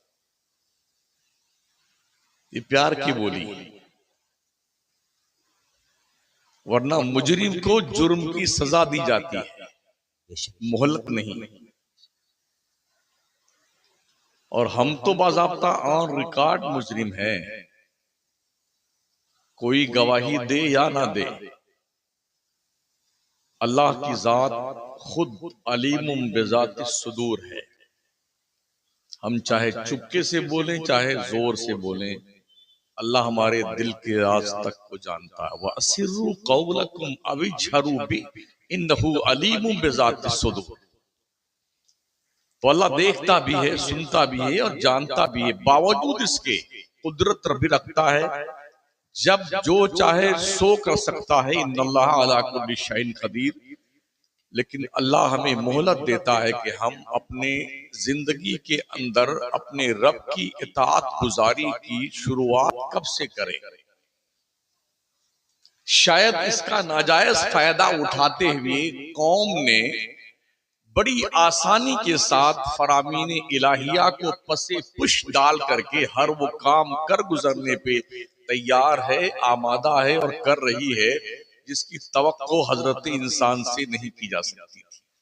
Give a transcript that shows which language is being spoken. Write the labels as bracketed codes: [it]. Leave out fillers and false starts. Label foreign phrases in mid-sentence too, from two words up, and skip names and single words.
[hi] ये प्यार की बोली, वरना मुजरिम को जुर्म की सजा दी जाती है, मोहलत नहीं। और हम तो बाज़ाब्ता [en] on record [hi] मुजरिम हैं, कोई गवाही दे या ना दे। अल्लाह की जात खुद [ar] عليم بذات الصدور [hi] है। हम चाहे चुपके से बोलें चाहे जोर से बोलें, अल्लाह हमारे दिल के राज तक को जानता है। [ar] وأسروا قولكم أو اجهروا به إنه عليم بذات الصدور. [hi] तो अल्लाह देखता भी है, सुनता भी है और जानता भी है। बावजूद इसके कुदरत भी रखता है, जब जो चाहे सो कर सकता है। [ar] إن الله على كل شيء قدير. [hi] लेकिन अल्लाह हमें मोहलत देता है कि हम अपने जिंदगी के अंदर अपने रब की इताअत गुजारी की शुरुआत कब से करें। शायद इसका नाजायज फायदा उठाते हुए कौम ने बड़ी आसानी के साथ फरामीन इलाहिया को पसे पुश डाल करके हर वो काम कर गुजरने पे तैयार है, आमादा है और कर रही है जिसकी तवक्को हजरत इंसान से नहीं की जा सकती थी।